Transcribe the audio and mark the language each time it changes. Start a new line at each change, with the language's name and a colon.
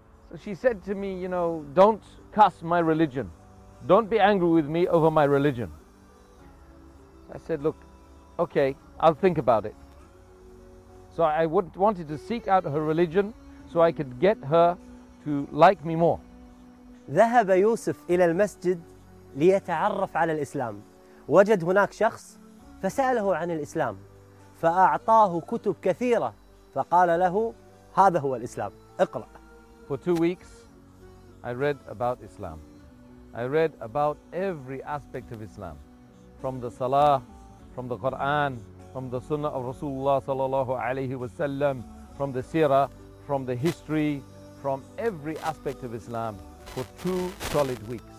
English: So she said to me, you know, don't cuss my religion. Don't be angry with me over my religion. I said, look, okay, I'll think about it. So I wanted to seek out her religion so I could get her to like me more.
Arabic: ذهب يوسف إلى المسجد ليتعرف على الإسلام. وجد هناك شخص فسأله عن الإسلام فأعطاه كتب كثيرة فقال له هذا هو الإسلام اقرأ.
English: For 2 weeks I read about Islam. I read about every aspect of Islam, from the Salah, from the Quran, from the Sunnah of Rasulullah sallallahu alayhi wasallam, from the Sirah, from the history, from every aspect of Islam for 2 solid weeks.